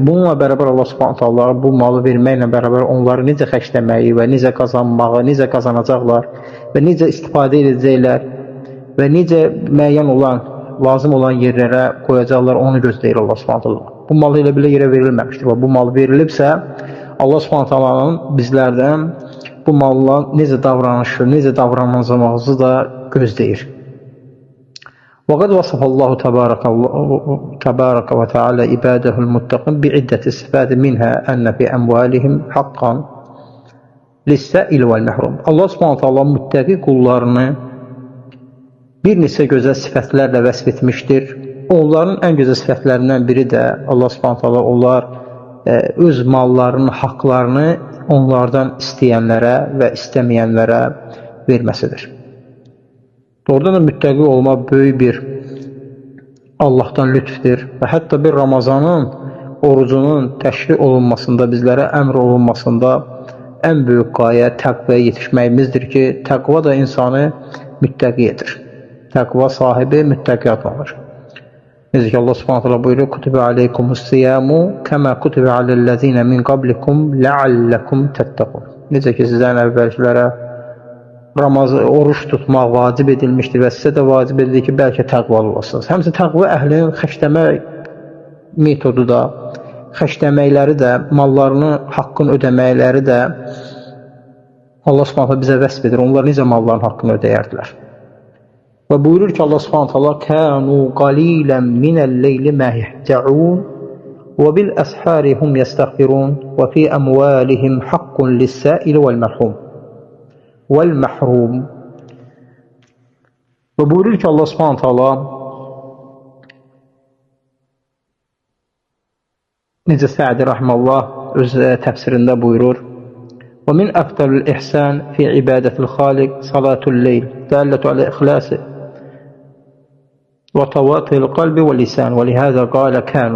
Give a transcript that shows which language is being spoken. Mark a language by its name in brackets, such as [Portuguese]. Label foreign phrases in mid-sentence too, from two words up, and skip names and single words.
[Azerbaijani] Bununla bərabər [Arabic] الله سبحانه تعالى [Azerbaijani] bu malı verməklə bərabər onları necə xərcləməyi və necə qazanmağı, necə qazanacaqlar və necə istifadə edəcəklər və necə müəyyən olan, lazım olan yerlərə qoyacaqlar, onu gözləyir [Arabic] الله سبحانه تعالى. [Azerbaijani] Bu mal elə belə yerə verilməmişdir və bu mal verilibsə, [Arabic] الله سبحانه [Azerbaijani] taalanın bizlərdən bu malla necə davranışı, necə davranacağımızı da gözləyir. [Arabic] وقد وصف الله تبارك وتعالى عباده المتقين بعدة صفات منها أن في أموالهم حقا للسائل والمحروم. الله سبحانه تعالى [Azerbaijani] müttəqi qullarını bir neçə gözəl sifətlərlə vəsf etmişdir. Onların ən gözəl sifətlərindən biri də [Arabic] الله سبحانه تعالى [Azerbaijani] onlar öz mallarının haqqlarını onlardan istəyənlərə və istəməyənlərə verməsidir. Doğrudan da müttəqi olmaq böyük bir Allahdan lütfdir və hətta bir Ramazanın orucunun təşri olunmasında, bizlərə əmr olunmasında ən böyük qayə təqvaya yetişməyimizdir ki, təqva da insanı müttəqi edir. Təqva sahibi müttəqi adlanır. Necə ki [Arabic] الله سبحانه تعالى [Azerbaijani] buyurur: [Arabic] "كُتِبَ عَلَيْكُمُ الصِّيَامُ كَمَا كُتِبَ عَلَى الَّذِينَ مِنْ قَبْلِكُمْ لَعَلَّكُمْ تَتَّقُونَ." [Azerbaijani] Necə ki sizdən əvvəlkilərə oruç tutmaq vacib edilmişdir və sizə də vacib edilir ki, bəlkə təqvalı olasınız. Həmçinin təqva əhlinin xərcləmə metodu da, xərcləməkləri də, mallarını haqqını ödəməkləri də [Arabic] الله سبحانه تعالى [Azerbaijani] bizə vəsf edir. Onlar necə malların haqqını ödəyərdilər. Və buyurur ki [Arabic] الله سبحانه تعالى: كَانُوا قَلِيلًا مِنَ اللَّيْلِ مَا يَهْجَعُونَ وَبِالْأَسْحَارِ هُمْ يَسْتَغْفِرُونَ وَفِي أَمْوَالِهِمْ حَقٌّ لِلسَّائِلِ وَالْمَحْرُومِ." [Azerbaijani] Və buyurur ki [Arabic] الله سبحانه تعالى [Azerbaijani] necə Sədi rahmeullah öz təfsirində buyurur: [Arabic] "وَمِنْ أَفْضَلِ الْإِحْسَانِ فِي عِبَادَةِ الْخَالِقِ صَلَاةُ اللَّيْلِ الدَّالَّةُ عَلَى الْإِخْلَاصِ وَتَوَاطُؤِ الْقَلْبِ وَاللِّسَانِ وَلِهَذَا قَالَ كَانُوا."